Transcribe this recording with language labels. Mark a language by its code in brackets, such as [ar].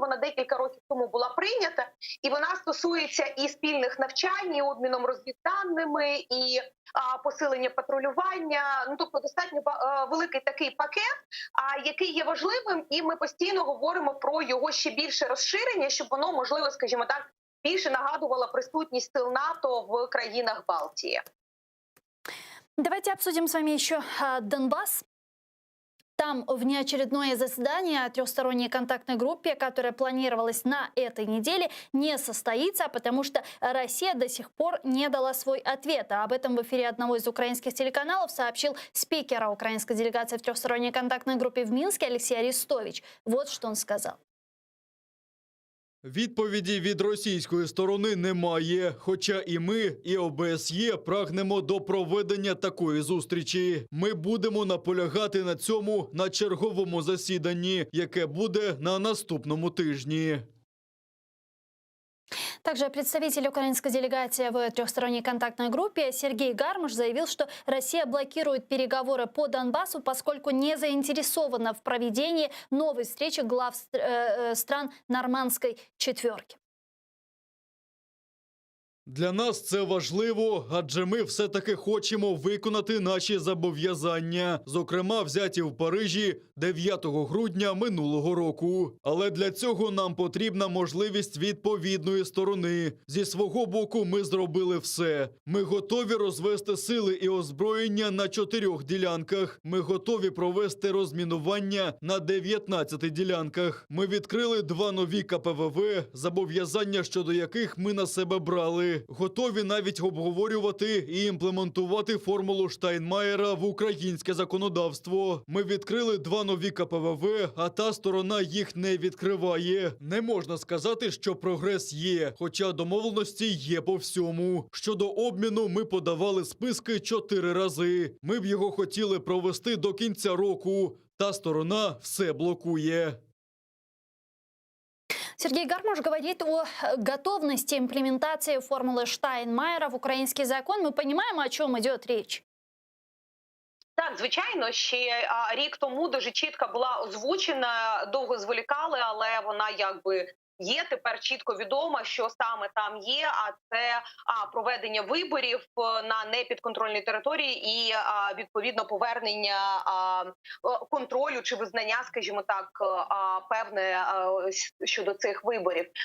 [uk] Вона декілька років тому була прийнята, і вона стосується і спільних навчань, і обміном розвідданими, і посилення патрулювання. Ну, тобто достатньо великий такий пакет, який є важливим, і ми постійно говоримо про його ще більше розширення, щоб воно, можливо, скажімо так, більше нагадувала присутність сил НАТО в країнах Балтии. [ru] Давайте обсудим с вами еще Донбасс. Там внеочередное заседание о трехсторонней контактной группе, которое планировалось на этой неделе, не состоится, потому что Россия до сих пор не дала свой ответ. Об этом в эфире одного из украинских телеканалов сообщил спикер украинской делегации в трехсторонней контактной группе в Минске Алексей Арестович. Вот что он сказал. [uk] Відповіді від російської сторони немає, хоча і ми, і ОБСЄ прагнемо до проведення такої зустрічі. Ми будемо наполягати на цьому на черговому засіданні, яке буде на наступному тижні. Также представитель украинской делегации в трехсторонней контактной группе Сергей Гармаш заявил, что Россия блокирует переговоры по Донбассу, поскольку не заинтересована в проведении новой встречи глав стран Нормандской четверки. Для нас це важливо, адже ми все-таки хочемо виконати наші зобов'язання, зокрема взяті в Парижі 9 грудня минулого року. Але для цього нам потрібна можливість відповідної сторони. Зі свого боку ми зробили все. Ми готові розвести сили і озброєння на 4 ділянках. Ми готові провести розмінування на 19 ділянках. Ми відкрили 2 нові КПВВ, зобов'язання щодо яких ми на себе брали. Готові навіть обговорювати і імплементувати формулу Штайнмаєра в українське законодавство. Ми відкрили 2 нові КПВВ, а та сторона їх не відкриває. Не можна сказати, що прогрес є, хоча домовленості є по всьому. Щодо обміну ми подавали списки 4 рази. Ми б його хотіли провести до кінця року. Та сторона все блокує. [ru] Сергей Гармаш говорит о готовности имплементации формулы Штайнмаєра в украинский закон. Мы понимаем, о чем идет речь? [uk] Так, звичайно, ще рік тому дуже чітко була озвучена, довго зволікали, але вона якби є тепер чітко відомо, що саме там є, а це проведення виборів на непідконтрольній території і відповідно повернення контролю чи визнання, скажімо так, певне щодо цих виборів.